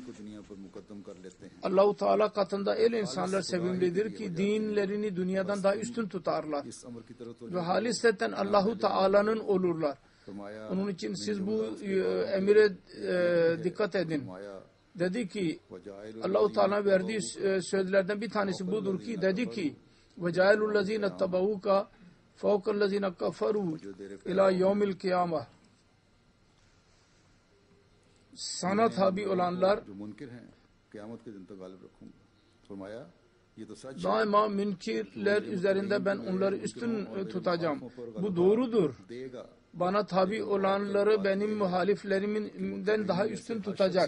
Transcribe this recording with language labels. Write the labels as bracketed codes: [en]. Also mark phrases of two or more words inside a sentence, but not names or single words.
[tr] Allah-u Teala katında öyle insanlar sevimlidir ki dinlerini dünyadan daha üstün tutarlar. Ve haliseten Allah-u Teala'nın olurlar. Onun için siz bu emire dikkat edin. Dedi ki Allah-u Teala verdiği sözlerden bir tanesi budur ki dedi ki [ar] وَجَعَلُوا الَّذ۪ينَ اتَّبَعُوكَ فَوْقَ الَّذ۪ينَ كَفَرُوا اِلٰى يَوْمِ الْقِيَامَةِ. [tr] Sana tabi olanlar daima münkirler üzerinde ben onları üstün tutacağım. Bu doğrudur. Bana tabi olanları benim muhaliflerimden daha üstün tutacak.